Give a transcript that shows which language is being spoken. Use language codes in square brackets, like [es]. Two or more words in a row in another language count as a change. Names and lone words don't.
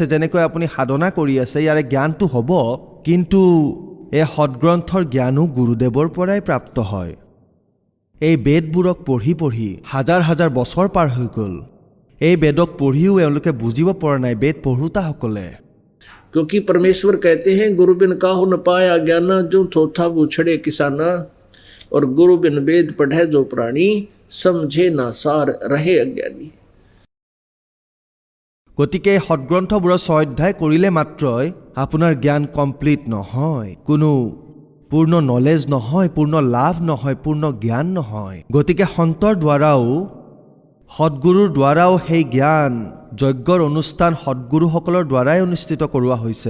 [as] যেনেকৈ আপুনি সাধনা কৰি আছে, ইয়াৰে জ্ঞানটো হ'ব, কিন্তু এই সৎগ্ৰন্থৰ জ্ঞানো গুৰুদেৱৰ পৰাই প্ৰাপ্ত হয়। এই বেদবোৰক পঢ়ি পঢ়ি হাজাৰ হাজাৰ বছৰ পাৰ হৈ গ'ল। এই বেদক পঢ়িও এওঁলোকে বুজিব পৰা নাই, বেদ পঢ়োতাসকলে। [hi] क्योंकि परमेश्वर कहते हैं गुरु बिन काहू न पाया ज्ञान, जो थोथा बुछड़े किसाना, और गुरु बिन वेद पढ़े जो प्राणी, समझे ना सार रहे अज्ञानी। [as] গতিকে এই সৎগ্ৰন্থবোৰৰ স্বাধ্যায় কৰিলে মাত্ৰই আপোনাৰ জ্ঞান কমপ্লিট নহয়, কোনো পূৰ্ণ নলেজ নহয়, পূৰ্ণ লাভ নহয়, পূৰ্ণ জ্ঞান নহয়। গতিকে সন্তৰ দ্বাৰাও সৎগুৰুৰ দ্বাৰাও সেই জ্ঞান যজ্ঞৰ অনুষ্ঠান সৎগুৰুসকলৰ দ্বাৰাই অনুষ্ঠিত কৰোৱা হৈছে।